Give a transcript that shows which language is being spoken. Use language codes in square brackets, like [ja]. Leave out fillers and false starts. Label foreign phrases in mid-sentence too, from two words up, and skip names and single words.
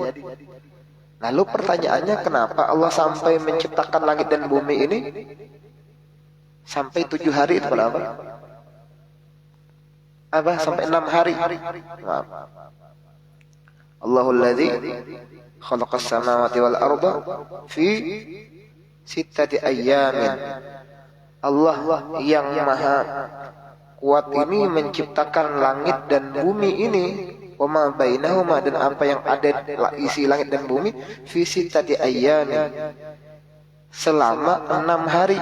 [id] Lalu pertanyaannya, kenapa Allah sampai menciptakan langit dan bumi ini sampai 7 hari itu kenapa? Sampai 6 hari. [ar] الله الذي خلق السماوات والأرض في ستة أيام. [id] Allah yang maha kuat ini menciptakan langit dan bumi ini, [ar] وما بينهما, [id] dan apa yang ada isi langit dan bumi, [ar] في ستة أيام, [id] selama 6 hari.